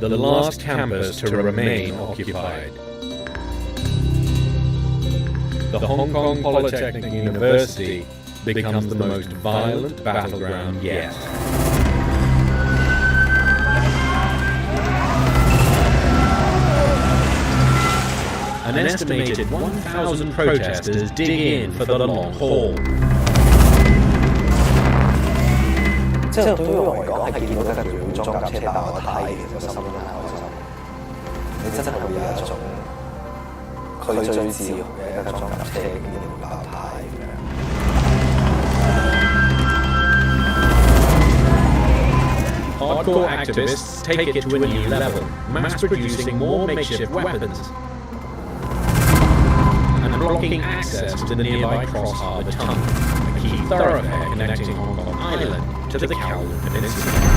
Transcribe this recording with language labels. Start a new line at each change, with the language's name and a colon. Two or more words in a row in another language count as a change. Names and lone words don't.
English: the last campus to remain occupied. The Hong Kong Polytechnic University becomes the most violent battleground yet. An estimated 1,000 protesters dig in for the long haul.
Cantonese: 即係對於我嚟講，係見到架武裝架車爆個胎，其實個心都係開心。你真係會有一種佢最自豪嘅一架裝甲車竟然會爆胎咁樣。
English: Hardcore activists take it to a new level, mass-producing more makeshift weapons and blocking access to the nearby Cross Harbour Tunnel, a key thoroughfare connecting Hong Kong Island to the Kowloon Peninsula.